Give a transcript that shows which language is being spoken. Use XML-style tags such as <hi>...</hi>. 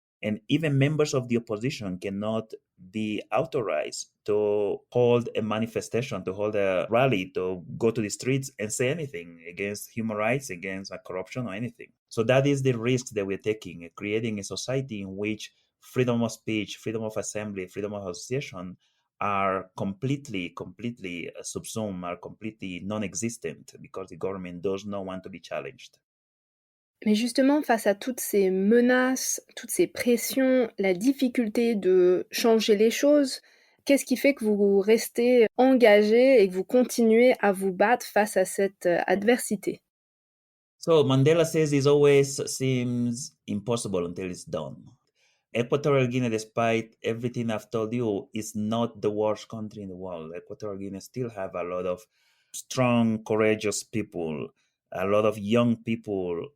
<en>And even members of the opposition cannot be authorized to hold a manifestation, to hold a rally, to go to the streets and say anything against human rights, against corruption or anything. So that is the risk that we're taking, creating a society in which freedom of speech, freedom of assembly, freedom of association are completely subsumed, are completely non-existent because the government does not want to be challenged.</en> <fr>Mais justement, face à toutes ces menaces, toutes ces pressions, la difficulté de changer les choses, qu'est-ce qui fait que vous restez engagé et que vous continuez à vous battre face à cette adversité?</fr> <en>So Mandela says it always seems impossible until it's done. Equatorial Guinea, despite everything I've told you, is not the worst country in the world. Equatorial Guinea still have a lot of strong, courageous people, a lot of young people.</en>